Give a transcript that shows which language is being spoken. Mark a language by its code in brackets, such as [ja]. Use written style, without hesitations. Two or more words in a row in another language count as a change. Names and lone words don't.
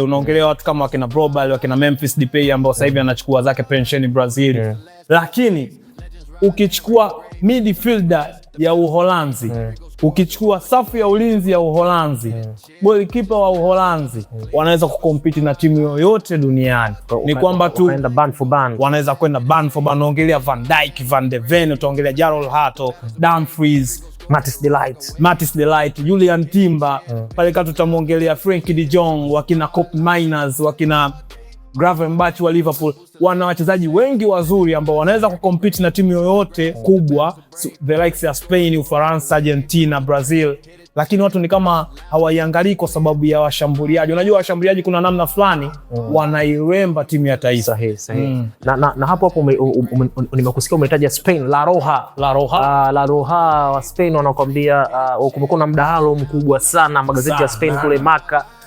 [sw] Unaongelea watu kama wakina Brobal, wakina Memphis Depay ambao sasa hivi anachukua zake pension Brazil. Lakini ukichukua midfielder ya Uholanzi, ukichukua safu ya ulinzi ya Uholanzi, goalkeeper wa Uholanzi wanaweza kukompiti na timu yoyote duniani. Ni kwamba tu wanaweza kwenda [en] band for band. [sw] Unaongelea Van Dijk, Van de Ven, utaongelea Jarol Hato, Dumfries, Matthijs de Ligt, Julian Timber. Pale katu tutamuongelea Frenkie de Jong, wakina Koop Meiners, wakina Gravenberch wa Liverpool. Wana wachezaji wengi wazuri ambao wanaweza kukompiti na timu yoyote kubwa, [en] the likes [sw] ya Spain, Ufaransa, Argentina, Brazil. Lakini watu ni kama hawaiangalii kwa sababu ya washambuliaji. Unajua washambuliaji kuna namna fulani wanairemba timu ya taifa. Sahihi. Na hapo nimekusikia umetaja Spain, La Roja wa Spain wanakuambia kumekuwa na mdahalo mkubwa sana magazeti ya Spain kule Marca.